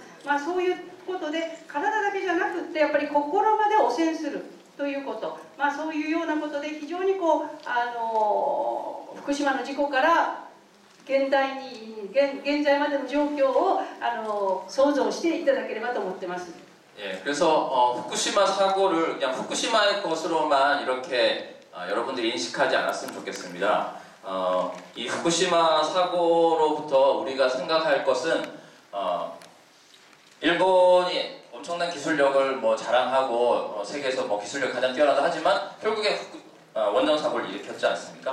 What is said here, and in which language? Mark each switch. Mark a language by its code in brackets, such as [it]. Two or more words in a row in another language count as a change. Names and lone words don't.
[ja] そういうことで体だけじゃなくってやっぱり心まで汚染するということ、そういうようなことで非常に福島の事故から現在までの状況を想像していただければと思ってます。 [ko] 예, 그래서 후쿠시마 사고를 그냥 후쿠시마의 것으로만 이렇게 여러분들이 인식하지 않았으면 좋겠습니다. 이 후쿠시마 사고로부터 우리가 생각할 것은 일본이 엄청난 기술력을 자랑하고 세계에서 기술력 가장 뛰어나다 하지만 결국에 원전 사고를 일으켰지 않습니까?